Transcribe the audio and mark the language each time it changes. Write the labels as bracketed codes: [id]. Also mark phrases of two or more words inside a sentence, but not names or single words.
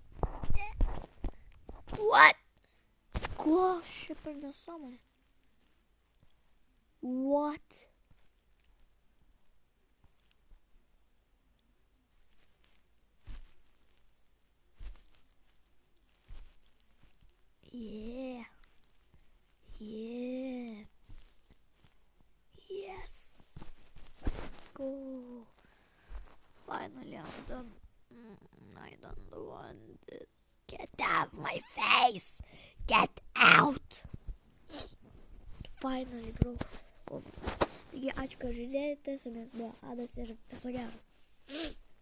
[en] What? [lt] Ko čia per nesąmonė? [en] What? Yeah. Yes. Let's go. Finally, I'm done. I don't want this. Get out of my face. Get out. Finally, bro. [lt] Taigi, ačiū, kad žiūrėjote. Su jumis buvo Adas ir viso gero.